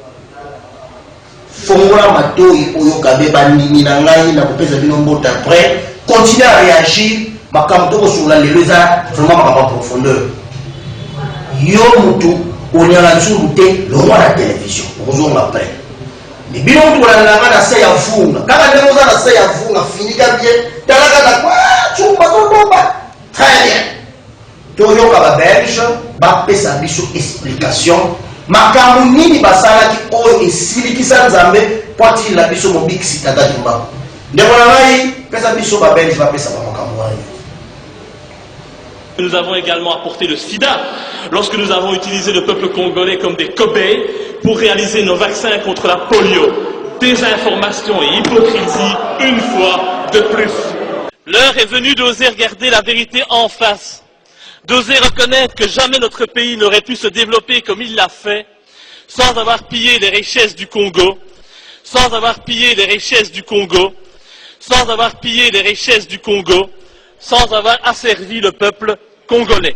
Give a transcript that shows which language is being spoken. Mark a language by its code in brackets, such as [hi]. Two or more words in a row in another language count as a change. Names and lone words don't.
[ln] fongola matoi oyoka be bandimi na ngai na kopesa bino mbota [fr] après continuer à réagir [ln] makambo tokosola lelo eza vraiment makambo [fr] en profondeur [ln] yo mutu onyala nzuru te longwa na télévision okozonga après mais bino mutu olalelanga na se ya vunga kaka ndenge oza na se ya vunga finika bien talaka na kwa chumba tobomba [fr] très bien [ln] toyoka babelge bapesa biso explication makambo nini basalaki oyo esilikisa nzambe po atilila biso mobikisi tata Kimbangu ndeko na ngai pesa biso babelge bapesa bamakambo wana. [fr] Nous avons également apporté le sida lorsque nous avons utilisé le peuple congolais comme des cobayes pour réaliser nos vaccins contre la polio. Désinformation et hypocrisie une fois de plus. L'heure est venue d'oser regarder la vérité en face, d'oser reconnaître que jamais notre pays n'aurait pu se développer comme il l'a fait sans avoir pillé les richesses du Congo, sans avoir pillé les richesses du Congo, sans avoir pillé les richesses du Congo, sans avoir asservi le peuple congolais.